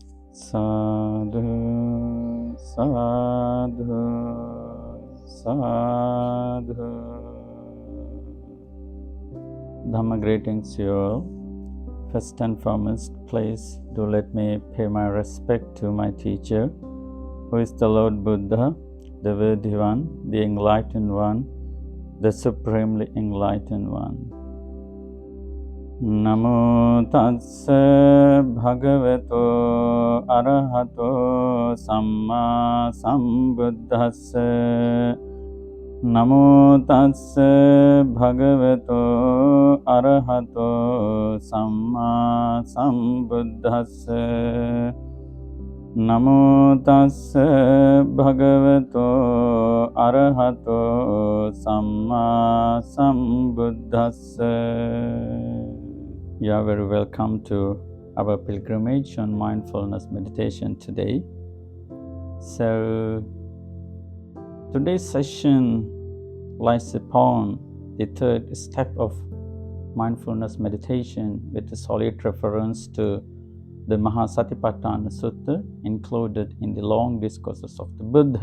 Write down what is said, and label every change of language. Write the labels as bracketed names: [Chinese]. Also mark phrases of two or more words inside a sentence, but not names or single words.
[Pali] Sadhu, sadhu, sadhu. [English] Dhamma greetings to you all. First and foremost, please do let me pay my respect to my teacher, who is the Lord Buddha, the Worthy One, the Enlightened One, the Supremely Enlightened One. [Pali] Namo tassa bhagavato arahato samma sambuddhassa. Namo tassa bhagavato arahato samma sambuddhassa. Namo tassa bhagavato arahato samma sambuddhassa. [English] You are very welcome to our pilgrimage on mindfulness meditation today. So, today's session lies upon the third step of mindfulness meditation with a solid reference to the Mahā-Satipaṭṭhāna Sutta included in the long discourses of the Buddha.